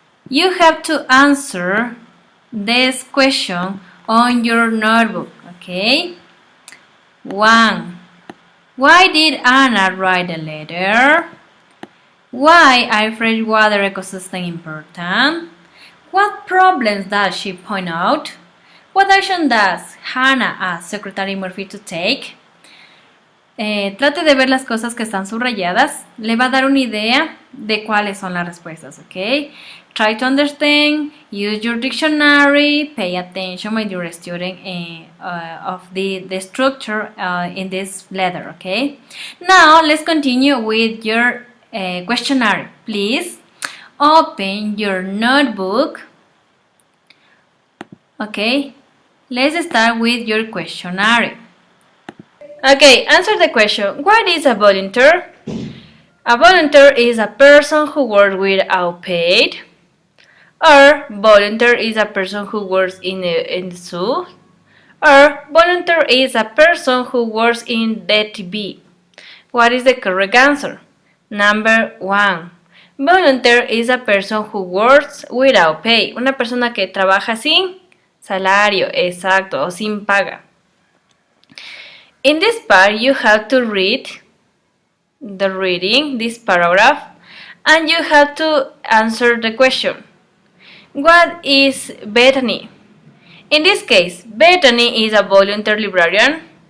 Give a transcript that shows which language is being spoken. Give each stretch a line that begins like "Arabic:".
English: You have to answer this question on your notebook, okay? 1. Why did Anna write a letter? Why are freshwater ecosystem important? What problems does she point out? What action does Hannah ask Secretary Murphy to take?
Spanish: Trate de ver las cosas que están subrayadas. Le va a dar una idea de cuáles son las respuestas, ¿ok?
English: Try to understand, use your dictionary, pay attention when you're a student of the structure in this letter, okay? Now, let's continue with your questionnaire. Please open your notebook. Okay, let's start with your questionnaire. Okay, answer the question. What is a volunteer? A volunteer is a person who works without paid. Or volunteer is a person who works in the zoo. Or volunteer is a person who works in the TV. What is the correct answer? Number 1. Volunteer is a person who works without pay.
Spanish: Una persona que trabaja sin salario, exacto, o sin paga.
English: In this part, you have to read this paragraph, and you have to answer the question. What is Bethany? In this case, Bethany is a volunteer librarian.